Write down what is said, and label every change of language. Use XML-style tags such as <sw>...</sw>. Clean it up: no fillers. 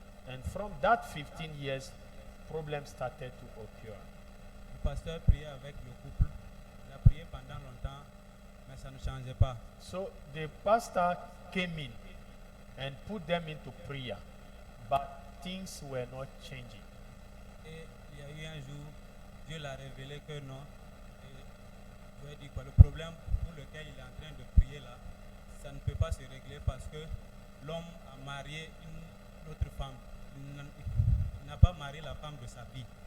<en>And from that 15 years, problems started to occur.</en> <fr>Le pasteur priait avec le couple. Il a prié pendant longtemps, mais ça ne changeait pas.</fr> <en>So the pastor came in and put them into prayer, but things were not changing.</en> <fr>Et il y a eu un jour, Dieu l'a révélé que non. Et je vais dire quoi, le problème pour lequel il est en train de prier là, ça ne peut pas se régler parce que l'homme a marié une autre femme. Il n'a pas marié la femme de sa vie.</fr>